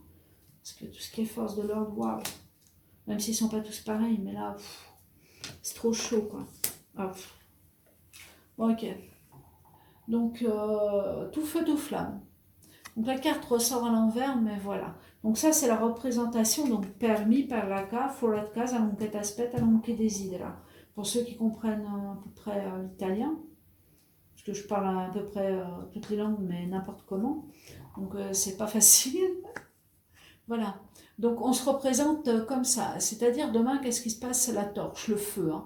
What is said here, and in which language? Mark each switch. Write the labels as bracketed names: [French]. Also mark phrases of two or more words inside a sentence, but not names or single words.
[French] Parce que tout ce qui est force de l'ordre, waouh. Même s'ils ne sont pas tous pareils, mais là, c'est trop chaud, quoi. Ah, Ok. Donc, tout feu, tout flamme. Donc la carte ressort à l'envers, mais voilà. Donc ça, c'est la représentation, donc [Italian] per mi, per la ca, fuori casa, non che t'aspetta, non che desidera. [French] Pour ceux qui comprennent à peu près l'italien, parce que je parle à peu près toutes les langues, mais n'importe comment. Donc c'est pas facile. Voilà. Donc on se représente comme ça. C'est-à-dire demain, qu'est-ce qui se passe? C'est la torche, le feu. Hein.